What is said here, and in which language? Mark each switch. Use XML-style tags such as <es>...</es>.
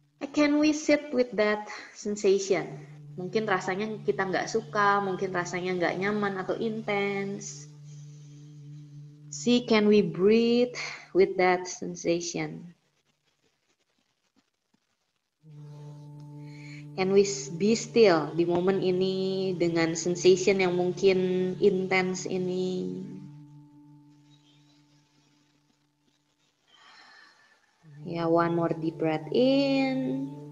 <en>Can we sit with that sensation?</en> <id>Mungkin rasanya kita nggak suka, mungkin rasanya nggak nyaman atau intens.</id> <en>See, can we breathe with that sensation? Can we be still</en> <id>di momen ini dengan sensation yang mungkin intens ini?</id> <en>Ya, one more deep breath in.</en>